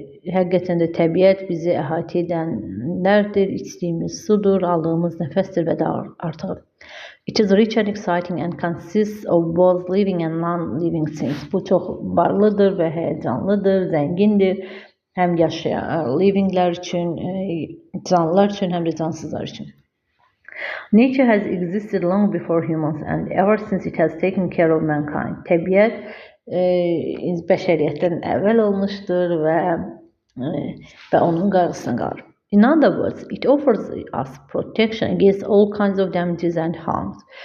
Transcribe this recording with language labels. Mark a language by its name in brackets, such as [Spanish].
[Azerbaijani] Həqiqətən də təbiət bizi əhatə edənlərdir, içdiyimiz sudur, aldığımız nəfəsdir və daha artıq. [English] It is rich and exciting and consists of both living and non-living things. [Azerbaijani] Bu çox varlıdır və həyəcanlıdır, zəngindir. Həm yaşayan livinglər üçün, canlılar üçün, həm də cansızlar üçün. [English] Nature has existed long before humans and ever since it has taken care of mankind. [Azerbaijani] Təbiət bəşəriyyətdən əvvəl olmuşdur və onun qarşısına qalır. [English] In other words, it offers us protection against all kinds of damages and harms.